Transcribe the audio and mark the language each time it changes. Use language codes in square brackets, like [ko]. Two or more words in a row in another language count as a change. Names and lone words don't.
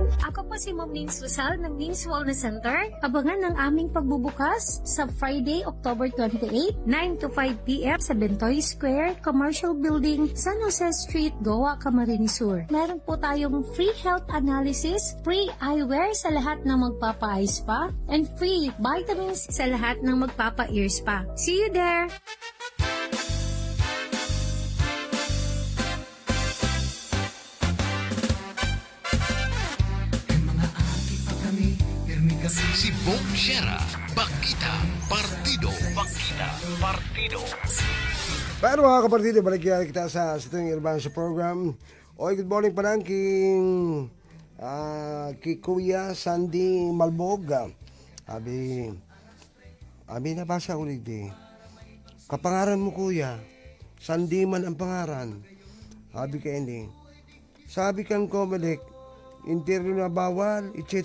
[tl] Ako po si Ma'am Nins Rizal ng Nins Wellness Center. Abangan ang aming pagbubukas sa Friday, October 28, 9 to 5 p.m. sa Bentoy Square, Commercial Building, San Jose Street, Goa, Camarines Sur. Meron po tayong [en] free health analysis, free eyewear [tl] sa lahat ng magpapa-eye spa, [en] and free vitamins [tl] sa lahat ng magpapa-ear spa. [en] See you there! [bik] Si Bong Shera, Bakita Partido. Bakita Partido. Pero mga kapartido, balik kita sa itong Urban sa program. Oy, [en] good morning [bik] pa lang kay Kuya Sandy Malbog. Abi nabasa ulit eh. Kapangaran mo kuya, Sandy man ang pangaran. Abi ka hindi. Sabi kang Comelec, interview na bawal, etc.